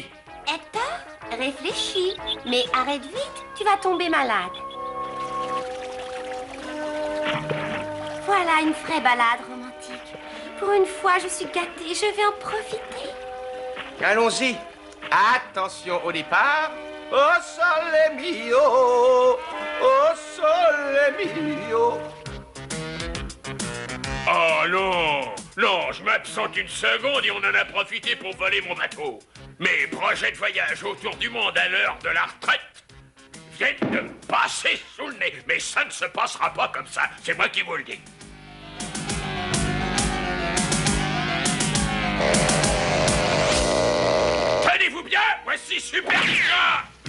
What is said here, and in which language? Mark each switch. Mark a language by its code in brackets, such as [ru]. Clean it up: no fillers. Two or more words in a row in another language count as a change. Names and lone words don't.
[fr] Hector, réfléchis. Mais arrête vite, tu vas tomber malade. Voilà une vraie balade romantique. Pour une fois, je suis gâtée, je vais en profiter. Allons-y. Attention au départ. [it] Oh sole mio, oh sole mio. [fr] Oh non, non, je m'absente une seconde et on en a profité pour voler mon bateau. Mes projets de voyage autour du monde à l'heure de la retraite viennent de me passer sous le nez. Mais ça ne se passera pas comme ça, c'est moi qui vous le dis. Tenez-vous bien, voici Superga.